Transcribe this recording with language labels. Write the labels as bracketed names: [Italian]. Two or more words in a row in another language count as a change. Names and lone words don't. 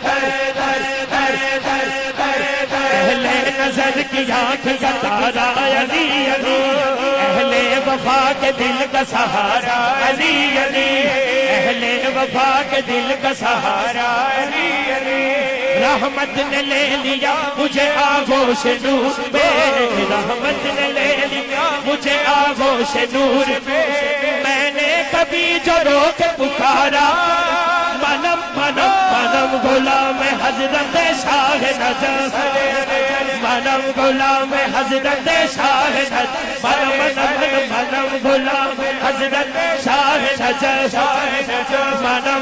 [Urdu] حیدر اہل نظر کی آنکھ کا تارا علی علی اہل وفا کے دل کا سہارا علی علی اہل وفا کے دل کا سہارا علی علی رحمت نے لے لیا مجھے آغوش نور میں رحمت نے لے لیا مجھے آغوش نور میں میں نے کبھی جو رو کے پکارا [Persian] منم منم منم غلام حضرت شاہ نجف منم غلام حضرت شاہ نجف منم غلام حضرت شاہ نجف منم